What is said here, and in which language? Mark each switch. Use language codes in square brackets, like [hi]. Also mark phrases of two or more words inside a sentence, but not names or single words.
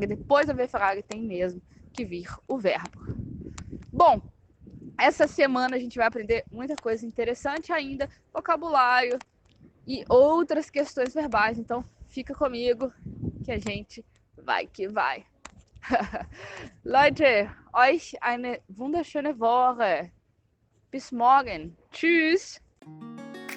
[pt] Depois da V-Frage tem mesmo que vir o verbo. Bom, essa semana a gente vai aprender muita coisa interessante ainda, vocabulário e outras questões verbais. Então, fica comigo que a gente vai que vai. [de] Leute, euch eine wunderschöne Woche. Bis morgen. Tschüss.